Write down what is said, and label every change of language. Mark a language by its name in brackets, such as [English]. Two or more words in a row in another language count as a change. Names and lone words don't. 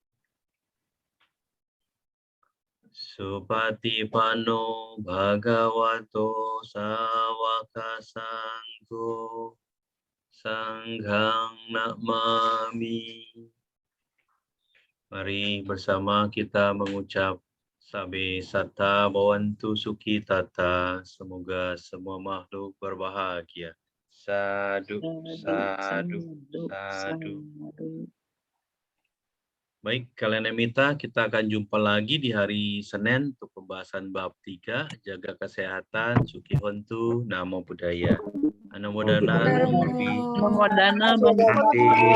[Pali] Supatipanno bhagavato sawaka sangho. Sanghang namami. [Indonesian] Mari bersama kita mengucap [Pali] Sabe Satta Bhavantu Sukhi Tata. [Indonesian] Semoga semua makhluk berbahagia. [Pali] Sadu, sadu, sadu. [Indonesian] Baik, kalian Emita, kita akan jumpa lagi di hari Senin untuk pembahasan bab 3. Jaga kesehatan, [Pali] Sukhi Hontu, Namo Buddhaya. Namo Buddhaya. Namo. Namo Dana, [Indonesian] Terima kasih.